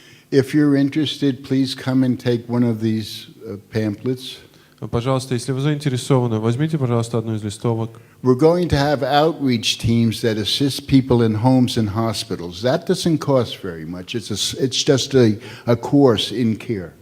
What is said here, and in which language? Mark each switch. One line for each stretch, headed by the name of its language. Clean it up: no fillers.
English: If you're interested, please come and take one of these pamphlets.
Russian: Пожалуйста, если вы заинтересованы, возьмите, пожалуйста, одну из листовок.
English: We're going to have outreach teams that assist people in homes and hospitals. That doesn't cost very much. It's just a course in care.